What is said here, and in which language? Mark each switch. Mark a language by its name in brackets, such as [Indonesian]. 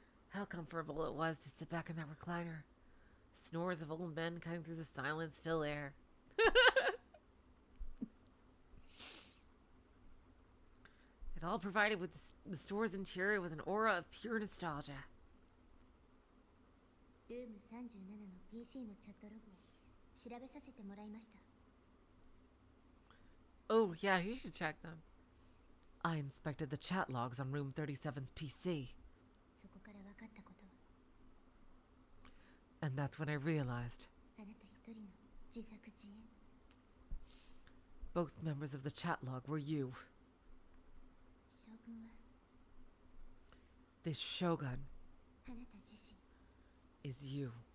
[English] How comfortable it was to sit back in that recliner. Snores of old men cutting through the silent, still air. It all provided with the store's interior with an aura of pure nostalgia. [Japanese] ルーム37の PC のチャットログを調べさせてもらいました。 [English] Oh, yeah, you should check them. I inspected the chat logs on room 37's PC. [Japanese] そこから分かったことは、 [English] And that's when I realized [Japanese] あなた一人の自作自演。 [English] both members of the chat log were you. [Japanese] 将軍は [English] This Shogun [Japanese] あなた自身。 [English] is you.